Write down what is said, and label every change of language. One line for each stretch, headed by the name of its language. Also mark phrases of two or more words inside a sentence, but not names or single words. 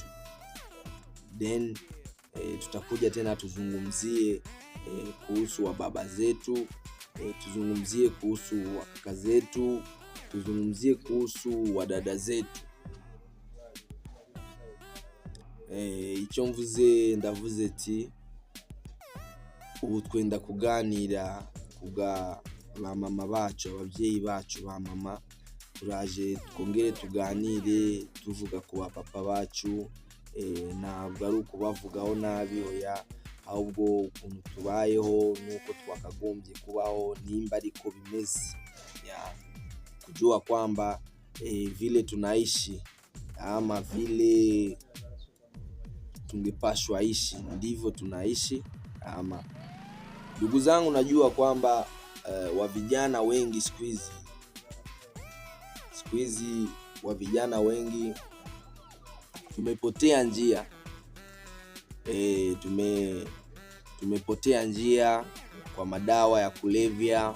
Swahili: Then tutakuja tena tuzungumzie kuhusu wababa zetu, tuzungumzie kuhusu wakaka zetu, tuzungumzie kuhusu wadada zetu.
Kinyarwanda: Icyo mvuze ndavuze ati ubu twenda kuganira kuga ba mama bacu, ababyeyi bacu ba mama. Turaje twongere tuganire tuvuga ku papa bacu, ntabwo ari ukubavugaho nabi oya, ahubwo ukuntu tubayeho nuko twakagombye kubaho, nimba ariko bimeze,
Swahili: kujua kwamba vile tunaishi ama vile tungepashwa ishi ndivyo tunaishi ama. Ndugu zangu, najua kwamba wa vijana wengi siku hizi wa vijana wengi tumepotea njia, tumepotea njia kwa madawa ya kulevya.